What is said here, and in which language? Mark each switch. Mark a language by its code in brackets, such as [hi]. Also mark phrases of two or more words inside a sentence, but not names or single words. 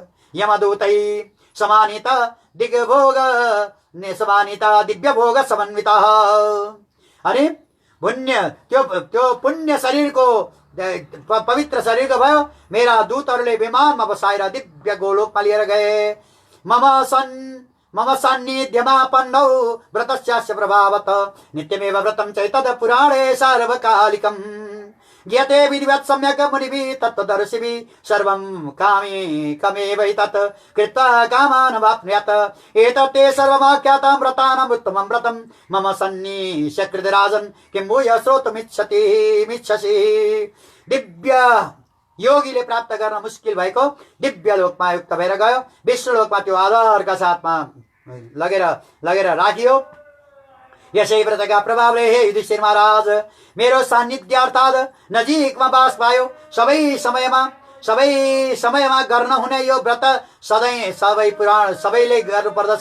[sa] यमदूतै समानित दिग्भोग समानित दिव्य भोग समन्वित। [ne] अनि त्यो पुण्य शरीरको पवित्र शरीरको भयो। मेरा दूतहरूले विमानमा बसाएर दिव्य गोलोकमा लिएर गए। [sa] मम सान्निध्यमापन्नौ व्रतस्यास्य प्रभावत नित्यमेव व्रतं चैतद पुराणे सार्वकालिकम्। ज्ञाते विधिवत् सम्यक् मुनिभिः तत्त्वदर्शिभिः सर्वं कामेव तत् कृत्वा कामान् वाप्नुयात्। एतत् ते सर्वमाख्यातं व्रतानाम् उत्तमं व्रतं मम सन्निश्य राजन् किं भूय श्रोतुमिच्छसि। [ne] दिव्य योगीले प्राप्त गर्न मुस्किल भएको दिव्य लोकमा युक्त भएर गयो। विष्णुलोकमा त्यो आधारका साथमा लगेर राखियो। यसै व्रतका प्रभावले हे युधिष्ठिर महाराज मेरो सान्निध्य अर्थात् नजिकमा बास पायो। सबै समयमा गर्न हुने यो व्रत सबै पुराण सबैले गर्नुपर्दछ।